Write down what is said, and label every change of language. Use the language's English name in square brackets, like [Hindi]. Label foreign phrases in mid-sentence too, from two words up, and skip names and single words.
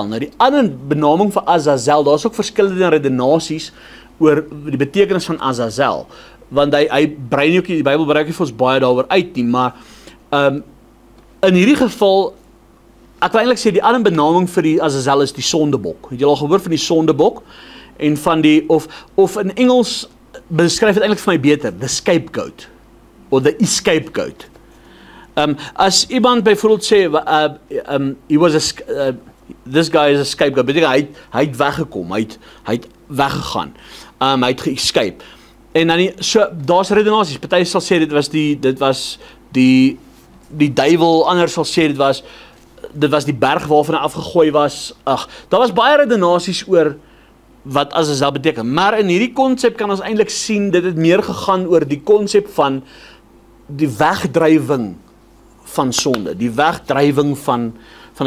[Afrikaans] Nou die ander benaming vir Azazel, daar is ook verskillende redenasies oor die betekenis van Azazel, want hy brei nie ook, die Bybel brei nie vir ons baie daaroor uit nie, maar in hierdie geval, ek wil eintlik sê, die ander benaming vir die Azazel is die sondebok. Het jy al gehoor van die sondebok? En van die, of in Engels beskryf het eintlik vir my beter, [English] the scapegoat, of the scapegoat. [Afrikaans] As iemand byvoorbeeld sê, [English] this guy is a scapegoat, [Afrikaans] beteken hy het weggekom, hy het weggegaan, hy het ge-escape. En dan, so, daar's redenasies, party sal sê, dit was die duiwel, ander sal sê, dit was die berg waarvan hy afgegooi was, daar was baie redenasies oor wat Azazel beteken, maar in hierdie konsep kan ons eintlik sien, dit het meer gegaan oor die konsep van die wegdrywing van sonde, die wegdrywing van het.